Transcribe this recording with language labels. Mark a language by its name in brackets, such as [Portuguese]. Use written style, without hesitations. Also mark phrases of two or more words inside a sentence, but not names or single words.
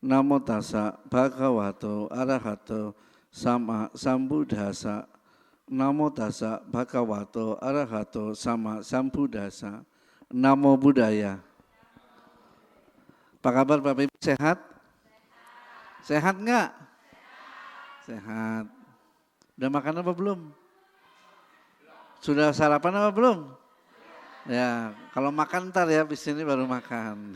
[Pali] Namo tassa bhagavato arahato sama sambuddhassa. Namo tassa bhagavato arahato sama sambuddhassa. Namo Buddhaya. [Indonesian] Apa kabar Bapak Ibu, sehat? Sehat enggak? Sehat. Udah makan apa belum? Sudah sarapan apa belum? Ya, kalau makan ntar ya, habis ini baru makan.